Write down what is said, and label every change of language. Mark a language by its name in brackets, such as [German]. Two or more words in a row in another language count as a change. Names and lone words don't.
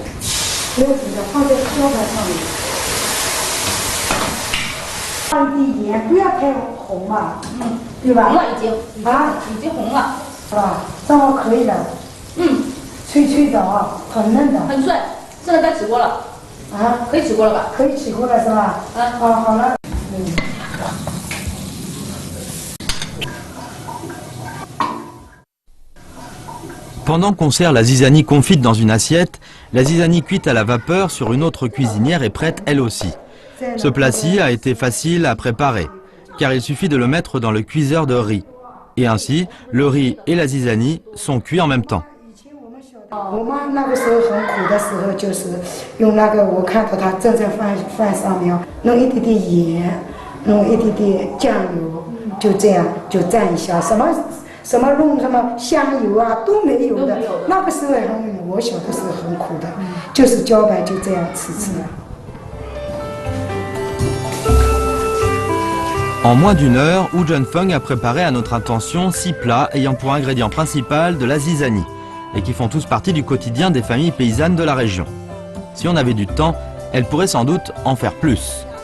[Chinese] 不要紧的，放在茭白上面。放一点盐，不要太红嘛，对吧？红了已经，已经红了，是吧？这样可以的。脆脆的啊，很嫩的。很脆，现在该起锅了。可以起锅了吧？可以起锅了是吧？好了。 [French] Pendant qu'on sert la zizanie confite dans une assiette, la zizanie cuite à la vapeur sur une autre cuisinière est prête elle aussi. Ce plat-ci a été facile à préparer, car il suffit de le mettre dans le cuiseur de riz. Et ainsi, le riz et la zizanie sont cuits en même temps. [Chinese] 我妈那个时候很苦的时候，就是用那个，我看到她正在饭上面弄一点点盐，弄一点点酱油，就这样就蘸一下，什什么弄什么香油啊都没有的。那个时候我小的时候很苦的，就是茭白就这样吃了。 [French] En moins d'une heure, Wu Zhenfeng a préparé à notre intention 6 plats ayant pour ingrédient principal de la zizanie et qui font tous partie du quotidien des familles paysannes de la région. Si on avait du temps, elle pourrait sans doute en faire plus.